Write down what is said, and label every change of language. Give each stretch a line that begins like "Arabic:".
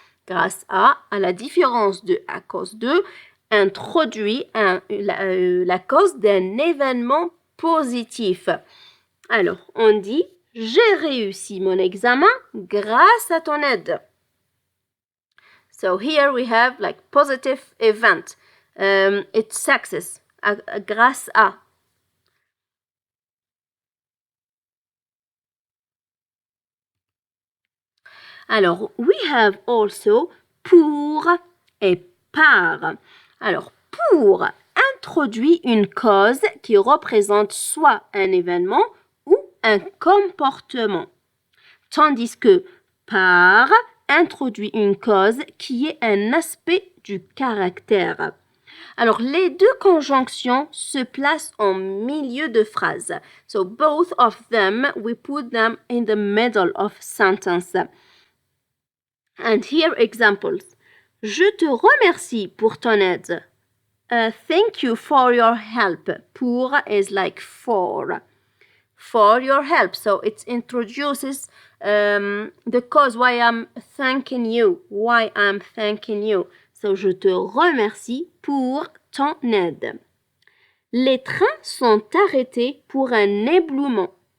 French: Grâce à la différence de à cause de, introduit la cause d'un événement positif. Alors, on dit, j'ai réussi mon examen grâce à ton aide.
English: So here we have like positive event. It's success. Grâce à. Alors, we have also pour et par. Alors, pour
French: introduit une cause qui représente soit un événement ou un comportement. Tandis que par introduit une cause qui est un aspect du caractère. Alors, les deux conjonctions se placent en milieu de phrase.
English: So, both of them, we put them in the middle of sentence. And here examples.
French: Je te remercie pour ton aide.
English: Thank you for your help. Pour is like for. For your help. So, it introduces the cause why I'm thanking you. Why I'm thanking you.
French: So, je te remercie pour ton aide. Les trains sont arrêtés pour un éboulement.